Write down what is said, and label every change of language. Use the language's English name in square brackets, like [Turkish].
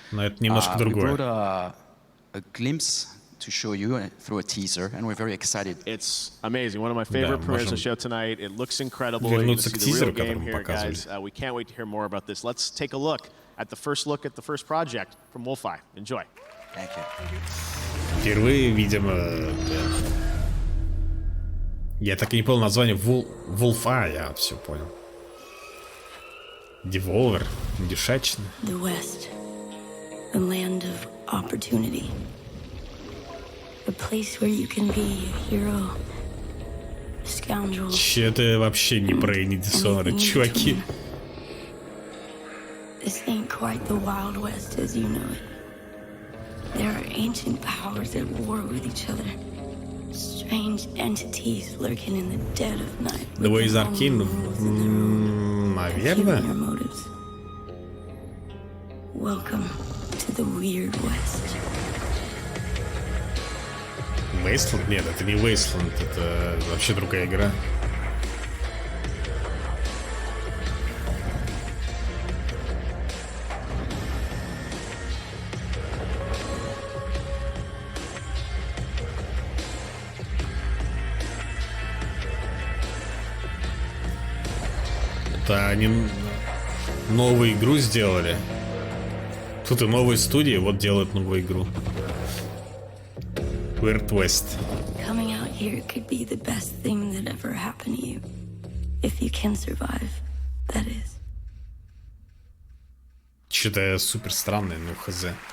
[English] We brought a glimpse to show you through a teaser, and we're very excited. It's amazing. One of my favorite premieres of the show tonight. It looks incredible. You're going to see the real game here, guys. We can't wait to hear more about this. Let's take a look at the first project from Wolfeye. Enjoy. Thank you. [Russian] Впервые, видимо, я так и не понял название Wolfeye, я все понял. Devolver, дешачно. [English] The West, the land of opportunity. A place where you can be a hero, a scoundrel. [Russian] Че-то вообще не про Dishonored, чуваки. [English] This ain't quite the Wild West as you know it. There are ancient powers at war with each other. Strange entities lurking in the dead of night. The way is Arcane, [Russian] наверное. [English] Welcome to the Weird West. [Russian] Wasteland? Нет, это не Wasteland, это вообще другая игра. что они новую игру сделали. Тут и новые студии, вот делают новую игру. [English] Weird West. Coming out here could be the best thing that ever happened to you. If you can survive, that is. [Russian] Что-то супер странное, ну хз.